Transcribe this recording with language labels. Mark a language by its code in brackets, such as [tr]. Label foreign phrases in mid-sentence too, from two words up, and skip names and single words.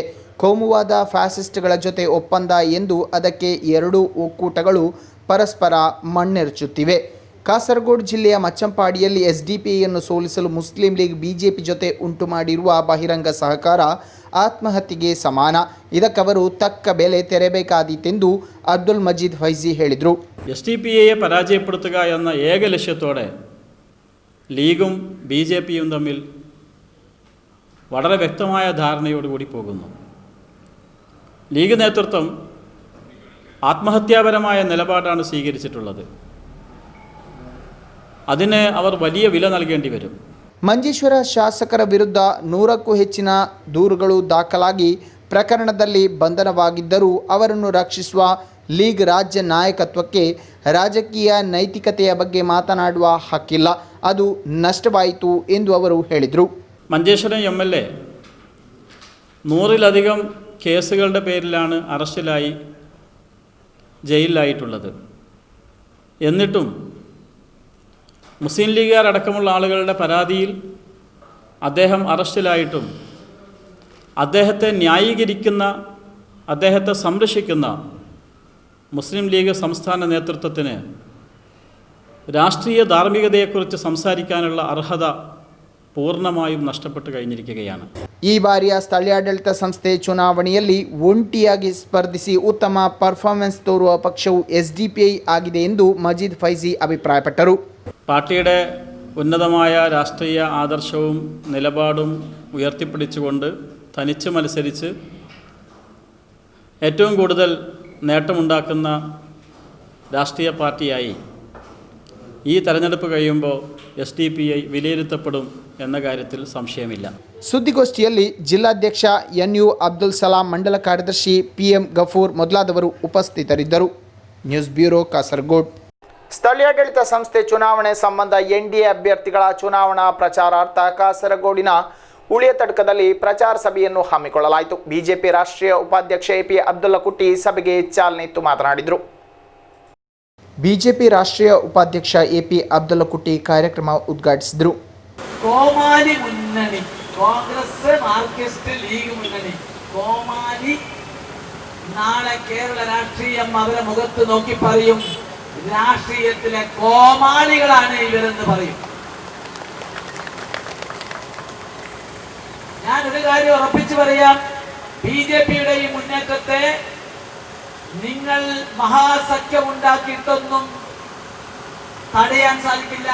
[kn] ಕೋಮುವಾದ ಫ್ಯಾಸಿಸ್ಟ್ಗಳ ಜೊತೆ ಒಪ್ಪಂದ ಎಂದು ಅದಕ್ಕೆ 2 ಒಕ್ಕೂಟಗಳು ಪರಸ್ಪರ ಮಣ್ಣೆರಚುತ್ತಿವೆ. ಕಾಸರಗೋಡು ಜಿಲ್ಲೆಯ ಮಚ್ಚಂಪಾಡಿಯಲ್ಲಿ ಎಸ್ಡಿಪಿಐಯನ್ನು ಸೋಲಿಸಲು ಮುಸ್ಲಿಂ ಲೀಗ್ ಬಿಜೆಪಿ ಜೊತೆ ಉಂಟು ಮಾಡಿರುವ ಬಹಿರಂಗ ಸಹಕಾರ ಆತ್ಮಹತ್ಯೆಗೆ ಸಮಾನ. ಇದಕ್ಕವರು ತಕ್ಕ ಬೆಲೆ ತೆರಬೇಕಾದೀತೆಂದು ಅಬ್ದುಲ್ ಮಜೀದ್ ಫೈಜಿ ಹೇಳಿದರು. [ml] എസ്ഡിപിഐയെ പരാജയപ്പെടുത്തുക എന്ന ഏക ലക്ഷ്യത്തോടെ ലീഗും ബി ജെ പിയും തമ്മിൽ വളരെ വ്യക്തമായ ധാരണയോടുകൂടി പോകുന്നു. ലീഗ് നേതൃത്വം ആത്മഹത്യാപരമായ നിലപാടാണ് സ്വീകരിച്ചിട്ടുള്ളത്. അതിന് അവർ വലിയ വില നൽകേണ്ടി വരും. [kn] ಮಂಜೇಶ್ವರ ಶಾಸಕರ ವಿರುದ್ಧ 100ಕ್ಕೂ ಹೆಚ್ಚಿನ ದೂರುಗಳು ದಾಖಲಾಗಿ ಪ್ರಕರಣದಲ್ಲಿ ಬಂಧನವಾಗಿದ್ದರೂ ಅವರನ್ನು ರಕ್ಷಿಸುವ ಲೀಗ್ ರಾಜ್ಯ ನಾಯಕತ್ವಕ್ಕೆ ರಾಜಕೀಯ ನೈತಿಕತೆಯ ಬಗ್ಗೆ ಮಾತನಾಡುವ ಹಕ್ಕಿಲ್ಲ. ಅದು ನಷ್ಟವಾಯಿತು ಎಂದು ಅವರು ಹೇಳಿದರು. [ml] മഞ്ചേശ്വരം MLA 100-ലധികം കേസുകളുടെ പേരിലാണ് അറസ്റ്റിലായി ജയിലിലായിട്ടുള്ളത്. എന്നിട്ടും മുസ്ലിം ലീഗുകാർ അടക്കമുള്ള ആളുകളുടെ പരാതിയിൽ അദ്ദേഹം അറസ്റ്റിലായിട്ടും അദ്ദേഹത്തെ ന്യായീകരിക്കുന്ന, അദ്ദേഹത്തെ സംരക്ഷിക്കുന്ന മുസ്ലിം ലീഗ് സംസ്ഥാന നേതൃത്വത്തിന് രാഷ്ട്രീയ ധാർമ്മികതയെക്കുറിച്ച് സംസാരിക്കാനുള്ള അർഹത പൂർണ്ണമായും നഷ്ടപ്പെട്ടു കഴിഞ്ഞിരിക്കുകയാണ്. [kn] ಈ ಬಾರಿಯ ಸ್ಥಳೀಯಾಡಳಿತ ಸಂಸ್ಥೆ ಚುನಾವಣೆಯಲ್ಲಿ ಒಂಟಿಯಾಗಿ ಸ್ಪರ್ಧಿಸಿ ಉತ್ತಮ ಪರ್ಫಾರ್ಮೆನ್ಸ್ ತೋರುವ ಪಕ್ಷವು ಎಸ್ಡಿಪಿಐ ಆಗಿದೆ ಎಂದು ಮಜೀದ್ ಫೈಜಿ ಅಭಿಪ್ರಾಯಪಟ್ಟರು. [ml] പാർട്ടിയുടെ ഉന്നതമായ രാഷ്ട്രീയ ആദർശവും നിലപാടും ഉയർത്തിപ്പിടിച്ചുകൊണ്ട് തനിച്ച് മത്സരിച്ച് ഏറ്റവും കൂടുതൽ നേട്ടമുണ്ടാക്കുന്ന രാഷ്ട്രീയ പാർട്ടിയായി ഈ തെരഞ്ഞെടുപ്പ് കഴിയുമ്പോൾ എസ്ഡിപിഐ വിലയിരുത്തപ്പെടും എന്ന കാര്യത്തിൽ സംശയമില്ല. [kn] ಸುದ್ದಿಗೋಷ್ಠಿಯಲ್ಲಿ ಜಿಲ್ಲಾಧ್ಯಕ್ಷ NU ಅಬ್ದುಲ್ ಸಲಾಂ, ಮಂಡಲ ಕಾರ್ಯದರ್ಶಿ PM ಗಫೂರ್ ಮೊದಲಾದವರು ಉಪಸ್ಥಿತರಿದ್ದರು. ನ್ಯೂಸ್ ಬ್ಯೂರೋ ಕಾಸರಗೋಡು. ಸ್ಥಳೀಯಾಡಳಿತ ಸಂಸ್ಥೆ ಚುನಾವಣೆ ಸಂಬಂಧ NDA ಅಭ್ಯರ್ಥಿಗಳ ಚುನಾವಣಾ ಪ್ರಚಾರಾರ್ಥ ಕಾಸರಗೋಡಿನ ಉಳಿಯ ತಡ್ಕದಲ್ಲಿ ಪ್ರಚಾರ ಸಭೆಯನ್ನು ಹಮ್ಮಿಕೊಳ್ಳಲಾಯಿತು. ಬಿಜೆಪಿ ರಾಷ್ಟ್ರೀಯ ಉಪಾಧ್ಯಕ್ಷ AP ಅಬ್ದುಲ್ಲಾ ಕುಟ್ಟಿ ಸಭೆಗೆ ಚಾಲನೆ ಇತ್ತು ಮಾತನಾಡಿದರು. ಬಿಜೆಪಿ ರಾಷ್ಟ್ರೀಯ ಉಪಾಧ್ಯಕ್ಷ AP ಅಬ್ದುಲ್ಲಾ ಕುಟ್ಟಿ ಕಾರ್ಯಕ್ರಮ ಉದ್ಘಾಟಿಸಿದರು. [ml] കോമാലി മുന്നണി, കോൺഗ്രസ്, മാർക്സിസ്റ്റ് ലീഗ് മുന്നണി, കോമാലി നാളെ കേരള രാഷ്ട്രീയം അവരെ മുഖത്ത് നോക്കി പറയും, രാഷ്ട്രീയത്തിലെ കോമാളികളാണ് ഇവരെന്ന് പറയും. ഞാനൊരു കാര്യം ഉറപ്പിച്ചു പറയാം, BJPയുടെ ഈ മുന്നേറ്റത്തെ നിങ്ങൾ മഹാസഖ്യമുണ്ടാക്കിയിട്ടൊന്നും തടയാൻ സാധിക്കില്ല.